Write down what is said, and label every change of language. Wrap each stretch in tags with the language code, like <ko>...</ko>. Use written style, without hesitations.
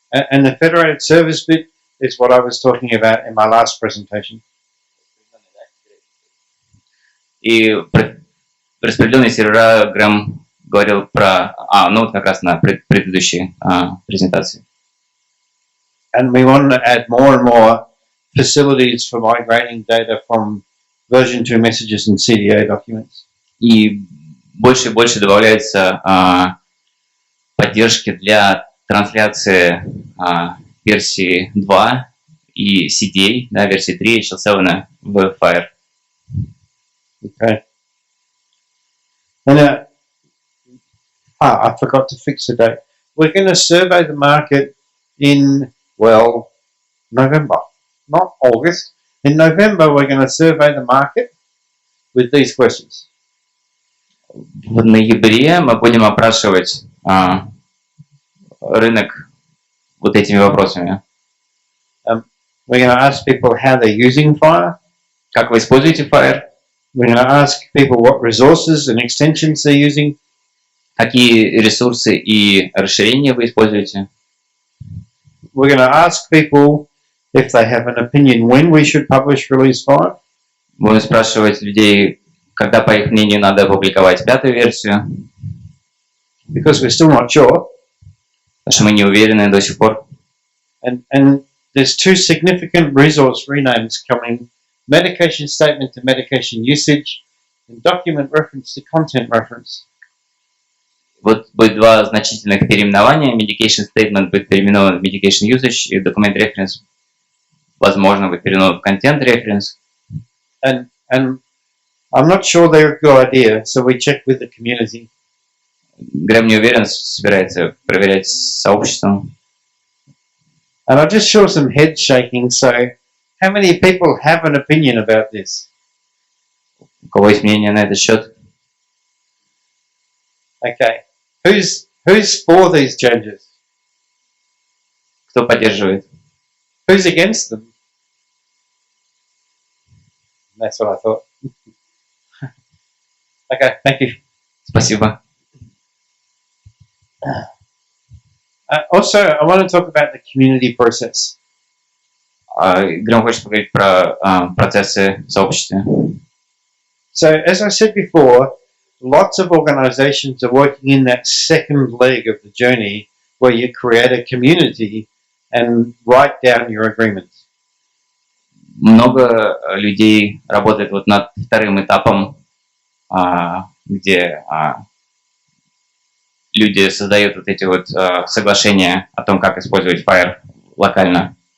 <en>And the federated servers bit is what I was talking about in my last presentation.</en> <ru>И распределенные сервера Грэм говорил про, ну как раз на предыдущей презентации.</ru> <en>And we want to add more and more facilities for migrating data from version 2 messages and CDA documents.</en> <ru>И больше и больше добавляется поддержки для трансляции версии 2 и CDA, да, версии 3 и HL7 в FHIR.</ru> <en>Okay. And I forgot to fix the date. We're going to survey the market in, well, November, not August. In November, we're going to survey the market with these questions.</en> <ru>В ноябре мы будем опрашивать рынок вот этими вопросами.</ru> <en>We're going to ask people how they're using FHIR.</en> <ru>Как вы используете FHIR?</ru> <en>We're going to ask people what resources and extensions they're using.</en> <ru>Какие ресурсы и расширения вы используете?</ru> <en>We're going to ask people if they have an opinion when we should publish release 5.</en> <ru>Будем спрашивать людей, когда, по их мнению, надо опубликовать 5-ю версию.</ru> <en>Because we're still not sure.</en> <ru>Потому что мы не уверены до сих пор.</ru> <en>And there's two significant resource renames coming: medication statement to medication usage, and document reference to content reference.</en> <ru>Вот будет два значительных переименования. Medication statement будет переименован в medication usage, и document reference, возможно, будет переименован в content reference.</ru> <en>And I'm not sure they're a good idea, so we checked with the community.</en> <ru>Грэм не уверен, собирается проверять с сообществом.</ru> <en>And I just saw some head shaking, so how many people have an opinion about this?</en> <ru>У кого есть мнение на этот счет?</ru> <en>Okay. Who's for these changes?</en> <ru>Кто поддерживает?</ru> <en>Who's against them? That's what I thought. Okay, thank you.</en> <ru>Спасибо.</ru> <en>Also, I want to talk about the community process.</en> <ru>Грэм хочет поговорить про процессы в сообществе.</ru> <en>So, as I said before, lots of organizations are working in that second leg of the journey where you create a community and write down your agreements.</en> <ru>Много людей работает вот над вторым этапом, где люди создают вот эти вот соглашения о том, как использовать FHIR локально.</ru>